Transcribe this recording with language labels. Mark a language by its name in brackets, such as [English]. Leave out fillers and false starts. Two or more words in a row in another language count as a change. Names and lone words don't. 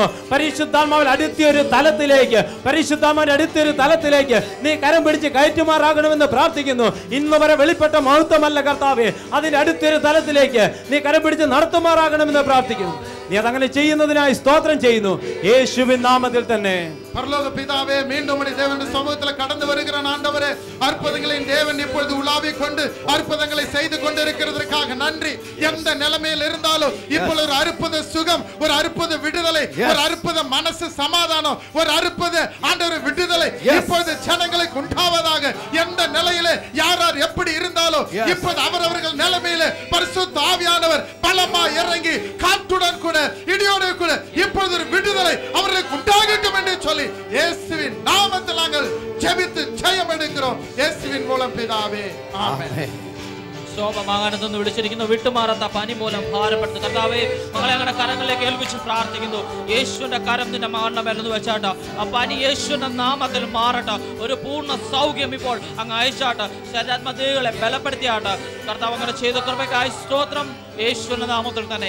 [Malayalam] പരിശുദ്ധാത്മാവിൽ അടുത്തൊരു തലത്തിലേക്ക് നീ കരം പിടിച്ച് കയറ്റുമാറാകണമെന്ന് പ്രാർത്ഥിക്കുന്നു. ഇന്ന് വരെ വെളിപ്പെട്ട മഹത്വമല്ല കർത്താവേ, അതിന്റെ അടുത്തൊരു തലത്തിലേക്ക് നീ കരം പിടിച്ച് നടത്തുമാറാകണമെന്ന് പ്രാർത്ഥിക്കുന്നു. നീ അതങ്ങനെ ചെയ്യുന്നതിനായി സ്തോത്രം ചെയ്യുന്നു യേശുവിൻ നാമത്തിൽ തന്നെ. [Tamil] பரலோக பிதாவே, மீண்டும் தேவனுடைய சமூகத்தில் கடந்து வருகிற ஆண்டவரே, அற்புதங்களின் தேவன் இப்பொழுது உலாவிக் கொண்டு அற்புதங்களை செய்து கொண்டிருக்கிறதற்காக நன்றி. எந்த நிலைமையில் இருந்தாலும் இப்பொழுது ஒரு அற்புத சுகம், ஒரு அற்புத விடுதலை, ஒரு அற்புத மனசு சமாதானம், ஒரு அற்புத ஆண்டவர் விடுதலை இப்பொழுது ஜனங்களுக்கு உண்டாவதாக. எந்த நிலையிலே யார் யார் எப்படி இருந்தாலும் இப்பொழுது அவரவர்கள் நிலைமையிலே பரிசுத்த ஆவியானவர் பலமா இறங்கி காற்றுடன் கூட இடியோடு கூட இப்பொழுது ஒரு விடுதலை அவர்களுக்கு உண்டாகட்டும் என்று சொல்லி இயேசுவின் நாமத்தில் நாங்கள் ஜெபித்து ஜெயம் எடுக்கிறோம். இயேசுவின் மூலம் பிதாவே, ஆமென். [Malayalam] ശോഭമാകാനെന്ന് വിളിച്ചിരിക്കുന്നു. വിട്ടുമാറാത്ത പനി മൂലം ഭാരപ്പെടുന്നു കർത്താവേ, മകളെ ഞങ്ങളുടെ കരങ്ങളിലേക്ക് ഏൽപ്പിച്ച് പ്രാർത്ഥിക്കുന്നു. യേശുവിന്റെ കരം നിന്റെ മകളുടെ മേലെന്ന് വെച്ചാട്ട് ആ പനി യേശുവിന്റെ നാമത്തിൽ മാറട്ടെ. ഒരു പൂർണ്ണ സൗഖ്യം ഇപ്പോൾ അങ്ങ് അയച്ചാട്ട് ശരീരാത്മദേഹികളെ ബലപ്പെടുത്തിയാട്ട് കർത്താവ് അങ്ങനെ ചെയ്ത കൃപയ്ക്കായി സ്തോത്രം യേശുവിന്റെ നാമത്തിൽ തന്നെ.